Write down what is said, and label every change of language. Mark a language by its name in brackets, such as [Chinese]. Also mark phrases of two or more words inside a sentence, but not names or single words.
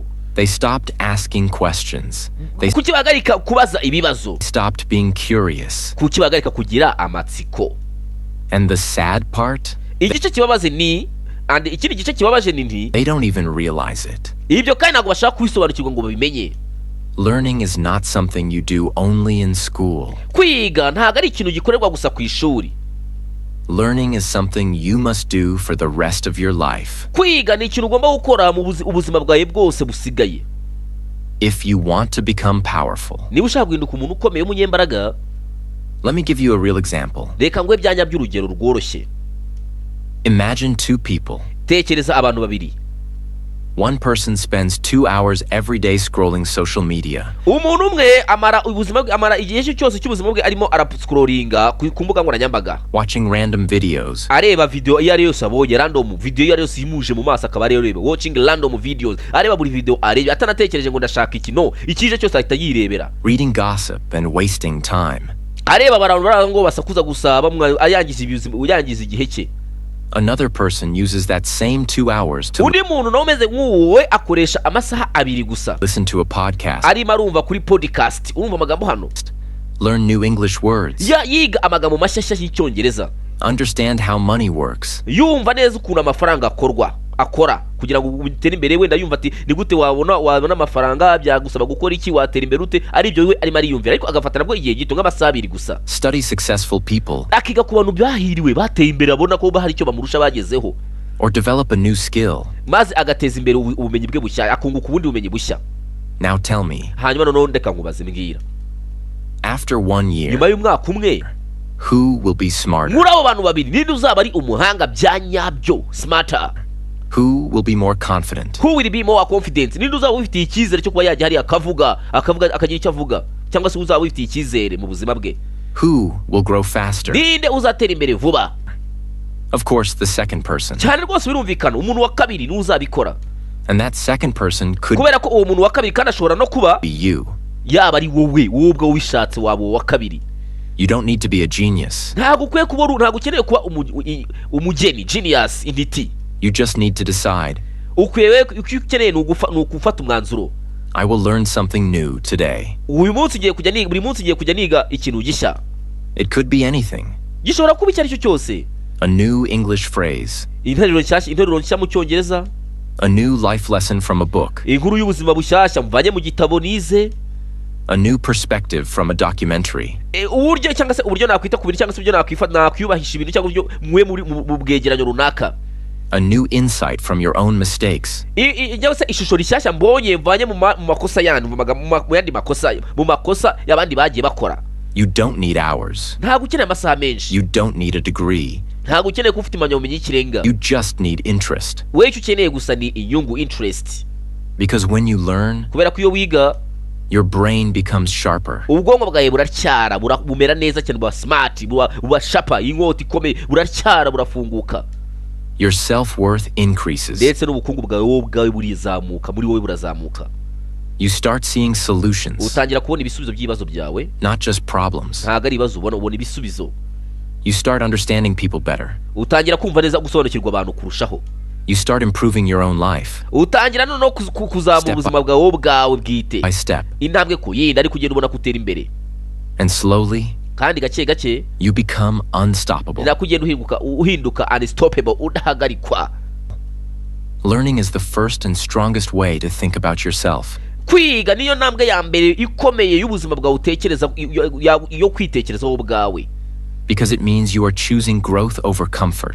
[English] They stopped asking questions. [Kinyarwanda] Kuki bahagarika kubaza ibibazo? [English] They stopped being curious. [Kinyarwanda] Kuki bahagarika kugira amatsiko? [English] And the sad part? [Kinyarwanda] Igice kibabaje ni, and ikindi gice kibabaje ni nti, [English] they don't even realize it. [Kinyarwanda] Ibyo kandi ntabwo bashaka kwisobanukirwa ngo babimenye. [English] Learning is not something you do only in school. [Kinyarwanda] Kwiga ntabwo ari ikintu gikorerwa gusa ku ishuri. [English] Learning is something you must do for the rest of your life. [Kinyarwanda] Kwiga ni ikintu ugomba gukora mu ubuzima bwawe bwose busigaye. [English] If you want to become powerful, [Kinyarwanda] niba ushaka guhinduka umuntu ukomeye w'umunyembaraga, [English] let me give you a real example. [Kinyarwanda] Reka ngwe byanya by'urugero rworoshye. [English] Imagine two people. [Kinyarwanda] Tekereza abantu babiri. [English] One person spends 2 hours every day scrolling social media. [Kinyarwanda] Umuntu umwe amara igihe cyose cy'ubuzima bwe arimo arascrollinga ku mbuga nkoranyambaga. [English] Watching random videos. [Kinyarwanda] Areba video iyo ari yose abonye, [English] random video [Kinyarwanda] iyo ari yose imuje mu maso akaba areba. [English] Watching random videos. [Kinyarwanda] Areba buri video areba, atanatekereje ngo ndashaka iki, no, ikije cyose ahita yirebera. [English] Reading gossip and wasting time. [Kinyarwanda] Areba abantu ngo basakuza gusa uyangiza igihe cye. [English] Another person uses that same 2 hours to [Kinyarwanda] undi muntu nawe umeze nk'uwe akoresha amasaha abiri gusa. [English] Listen to a podcast. [Kinyarwanda] Arimo arumva kuri podcast, urumva amagambo hano. [English] Learn new English words. [Kinyarwanda] Yiga amagambo mashyashya y'Icyongereza. [English] Understand how money works. [Kinyarwanda] Yumva neza ukuntu amafaranga akora kugira ngo utere imbere. Wenda yumva ati ni gute wabona amafaranga, byagusaba gukora iki, watera imbere ute, ari byo we arimo ariyumvira, ariko agafata nabwo igihe gito nk'amasaha abiri gusa. [English] Study successful people. [Kinyarwanda] Akiga ku bantu byahiriwe bateye imbere, abona ko bahari icyo bamurusha bagezeho. [English] Or develop a new skill. [Kinyarwanda] Maze agateza imbere ubumenyi bwe bushya, akunguka ubundi bumenyi bushya. [English] Now tell me. [Kinyarwanda] Hanyuma noneho ndeka ngubaze mbwira. [English] After 1 year. [Kinyarwanda] Nyuma y'umwaka umwe. [English] Who will be smarter? [Kinyarwanda] Muri abo bantu babiri ninde uzaba ari umuhanga bya nyabyo, [English] smarter? Who will be more confident? Who will be more confident? [Kinyarwanda] Ninde uzaba ufite icyizere cyo kuba yajya hari akavuga akagira icyo avuga, cyangwa se uzaba ufite icyizere mu buzima bwe? [English] Who will grow faster? [Kinyarwanda] Ninde uzatera imbere vuba? [English] Of course, the second person. [Kinyarwanda] Cyane rwose birumvikana, umuntu wa kabiri ni uzabikora. [English] And that second person could [Kinyarwanda] kubera ko uwo muntu wa kabiri kandi ashobora no kuba [English] be you. [Kinyarwanda] Yaba ari wowe ubwo wishatse wabo wa kabiri. [English] You don't need to be a genius. [Kinyarwanda] ntabwo ukwiye kuba ntabwo ukeneye kuba umugeni genius intiti. [English] You just need to decide. [Kinyarwanda] Ukwiye icyo ukeneye ni ugufata umwanzuro. [English] I will learn something new today. [Kinyarwanda] Buri munsi ugiye kujya niga ikintu gishya. [English] It could be anything. [Kinyarwanda] Gishobora kuba icyo ari cyo cyose. [English] A new English phrase. [Kinyarwanda] Interuro nshya mu cyongereza. [English] A new life lesson from a book. [Kinyarwanda] Inkuru y'ubuzima bushyashya mvanye mu gitabo nize. [English] A new perspective from a documentary. [Kinyarwanda] Uburyo cyangwa se uburyo nakwita ku bintu cyangwa se uburyo nakwiyubahisha ibintu cyangwa uburyo mwe mu bwegeranyo runaka. [English] A new insight from your own mistakes. [Kinyarwanda] Cyangwa se ishusho rishyashya mbonye mvanye mu makosa yandi mu yandi makosa y'abandi bagiye bakora. [English] You don't need hours. [Kinyarwanda] Ntabwo ukeneye amasaha menshi. [English] You don't need a degree. [Kinyarwanda] Ntabwo ukeneye kuba ufite impamyabumenyi y'ikirenga. [English] You just need interest. [Kinyarwanda] Wowe icyo ukeneye gusa ni inyungu, [English] interest. Because when you learn, [Kinyarwanda] kubera ko iyo wiga, [English] your brain becomes sharper. [Kinyarwanda] ubwonko bwawe buratyara, bumera neza cyane, buba smart, buba sharper, inkota ikomeye, buratyara, burafunguka. [English] Your self-worth increases. [Kinyarwanda] Ndetse n'ubukungu bwawe burizamuka, muri wowe burazamuka. [English] You start seeing solutions. [Kinyarwanda] Utangira kubona ibisubizo by'ibibazo byawe. [English] Not just problems. [Kinyarwanda] Ntabwo ari ibibazo ubona ibisubizo. [English] You start understanding people better. [Kinyarwanda] Utangira kumva neza gusobanukirwa abantu kurushaho. [English] You start improving your own life. [Kinyarwanda] Utangira no kuzamura ubuzima bwawe bwite. [English] By step. [Kinyarwanda] Intambwe ku yindi ari kugenda ubona kutera imbere. [English] And slowly, [Kinyarwanda] kandi gake gake, [English] you become unstoppable. [Kinyarwanda] Nakugenda uhinduka unstoppable, udahagarikwa. [English] Learning is the first and strongest way to think about yourself. [Kinyarwanda] Kwiga niyo ntambwe ya mbere ikomeye y'ubuzima bwawe utekereza yo kwitekerezaho ubwawe. [English] Because it means you are choosing growth over comfort.